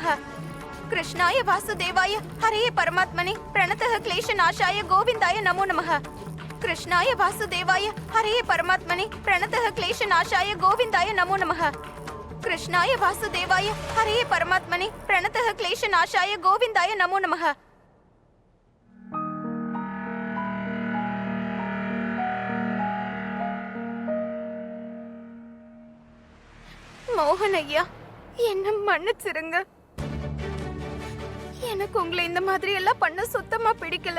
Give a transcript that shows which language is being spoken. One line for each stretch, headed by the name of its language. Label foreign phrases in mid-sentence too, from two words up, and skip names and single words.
Sanskrit: कृष्णाय वासुदेवाय हरे परमात्मने प्रणतः क्लेशनाशाय गोविंदाय नमो नमः। कृष्णाय वासुदेवाय हरे परमात्मने प्रणतः क्लेशनाशाय गोविंदाय नमो नमः। कृष्णाय वासुदेवाय हरे परमात्मने प्रणतः क्लेशनाशाय गोविंदाय नमो नमः।
Tamil: மோகன் ஐயா, என்ன மன்னிச்சிருங்க. எனக்கு உங்களை இந்த மாதிரி எல்லாம் பண்ண சுத்தமா பிடிக்கல.